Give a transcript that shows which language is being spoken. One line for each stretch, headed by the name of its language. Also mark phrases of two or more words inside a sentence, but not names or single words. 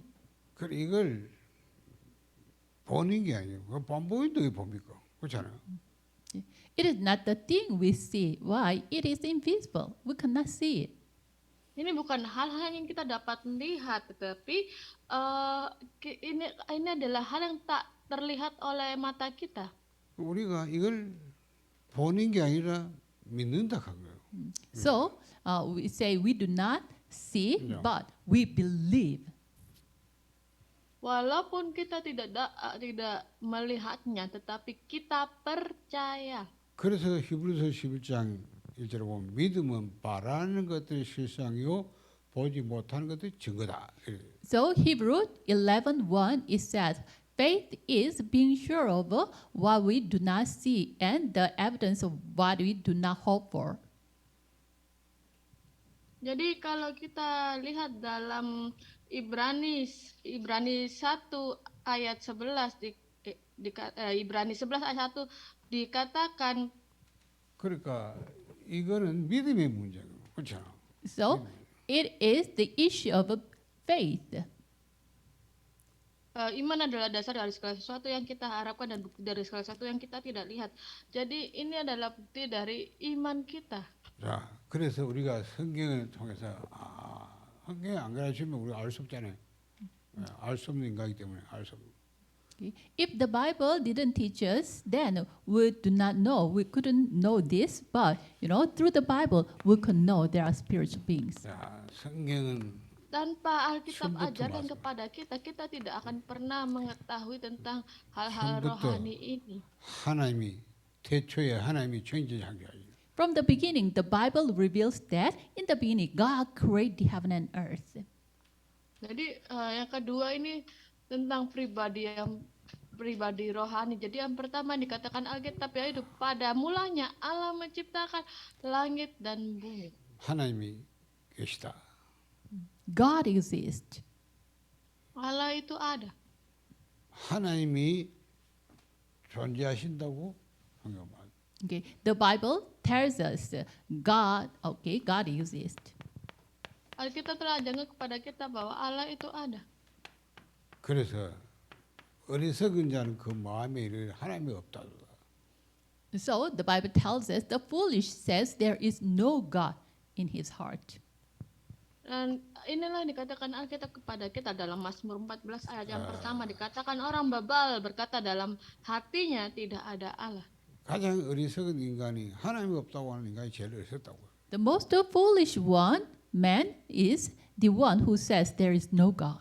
Korean: 그래 이걸 보는 게 아니고 안 보이는데 왜 봅니까? 그렇잖아요.
English: It is not the thing we see. Why? It is invisible. We cannot see it.
Indonesian: Ini bukan hal-hal yang kita dapat lihat, tetapi ini adalah hal yang tak terlihat oleh mata kita.
Korean: 우리가 이걸 보는 게 아니라 믿는다 한 거예요.
English: So we say we do not see, Yeah. but we believe.
Indonesian: Walaupun kita tidak melihatnya, tetapi kita percaya.
Korean: 그래서 히브리서 11장 1절에 보면 믿음은 바라는 것들의 실상이요 보지 못하는 것들의 증거다.
English: So Hebrew 11:1 it says, faith is being sure of what we do not see and the evidence of what we do not hope for.
Indonesian: Jadi kalau kita lihat dalam Ibrani 1 ayat 11 Ibrani 11 ayat 1 dikatakan,
Korean: 그러니까 이거는 믿음의 문제예요. 그렇잖아.
English: So it is the issue of faith.
Indonesian: Iman adalah dasar dari segala sesuatu yang kita harapkan dan bukti dari segala sesuatu yang kita tidak lihat. Jadi ini adalah bukti dari iman kita.
Korean: 자, 그래서 우리가 성경을 통해서 성경에 안 가르치면 우리가 알 수 없잖아요. 알 수 없는 인간이기 때문에 알 수 없는.
English: Okay. If the Bible didn't teach us, then we do not know. We couldn't know this, but through the Bible, we could know there are spiritual beings.
Korean: 자, 성경은
Indonesian: Tanpa Alkitab Sungguh ajarkan termasuk. kepada kita, kita tidak akan pernah mengetahui tentang hal-hal Sungguh rohani ini.
Korean: 하나님이 태초에 하나님이 창조하셨어요.
English: From the beginning, the Bible reveals that in the beginning, God created the heaven and earth.
Indonesian: Jadi yang kedua ini tentang pribadi rohani. Jadi yang pertama dikatakan Alkitab yaitu pada mulanya Allah menciptakan langit dan bumi.
Korean: 하나님이 계시다.
English: God exists.
Indonesian: Allah itu ada.
Korean: 하나님이 존재하신다고 성경 말.
English: Okay. The Bible tells us God exists.
Indonesian: Alkitab telah ajarkan kepada kita bahwa Allah itu ada.
Korean: 그래서 어리석은 자는 그 마음에 이르되 하나님이 없다.
English: So the Bible tells us the foolish says there is no God in his heart.
Indonesian: Dan inilah yang dikatakan Alkitab kepada kita dalam Mazmur 14 ayat yang pertama, dikatakan orang bebal berkata dalam hatinya tidak ada Allah.
Korean: 가장 어리석은 인간이 하나님이 없다고 하는 인간이 제일 어리석다고.
English: The most foolish one, man, is the one who says there is no God.